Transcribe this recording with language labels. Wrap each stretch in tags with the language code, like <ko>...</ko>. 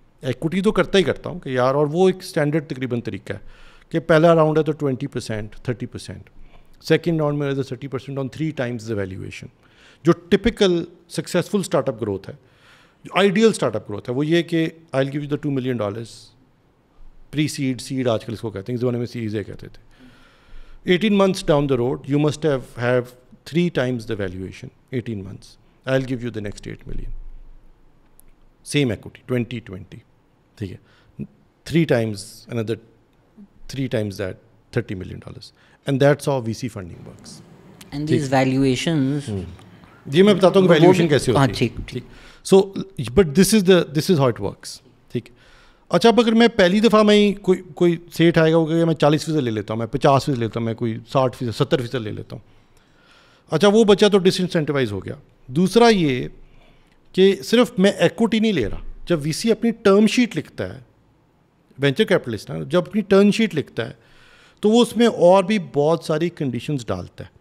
<ur>Equity تو کرتا ہی کرتا ہوں کہ یار, اور وہ ایک اسٹینڈرڈ تقریباً طریقہ ہے کہ پہلا راؤنڈ ہے تو 20%, 30%, سیکنڈ راؤنڈ میں 30%</ur> <en>On 3 times the valuation.</en> <ur>جو typical successful start up growth ہے, جو آئیڈیل اسٹارٹ اپ گروتھ ہے, وہ یہ کہ</ur> <en>I will give you the</en> <ur>$2 million pre sad آج کل اس کو کہتے ہیں, اس زمانے میں سیریز اے کہتے تھے.</ur> <en>18 months down the road, you must have 3 times the valuation. 18 months. I'll give you the next 8 million. Same equity, 20-20.</en> <ur>ٹھیک ہے,</ur> <en>3 times another 3 times that,</en> <ur>$30 million.</ur> <en>And that's how VC funding works. And these valuations.</en> <ur>جی میں بتاتا ہوں کہ valuation کیسے ہوتی ہے. ٹھیک.</ur> <en>So but this is how it works.</en> <ur>ٹھیک. اچھا اب اگر میں پہلی دفعہ میں ہی کوئی سیٹ آئے گا کہ میں 40% لے لیتا ہوں, میں 50% لیتا ہوں, میں کوئی 60%, 70% لے لیتا ہوں. اچھا وہ بچہ تو ڈس انسینٹیوائز ہو گیا. دوسرا یہ کہ صرف میں ایکوٹی نہیں لے رہا. جب وی سی اپنی ٹرم شیٹ لکھتا ہے, وینچر کیپٹلسٹ نا, جب اپنی ٹرم شیٹ لکھتا ہے تو وہ اس میں اور بھی بہت ساری کنڈیشنز ڈالتا ہے.</ur>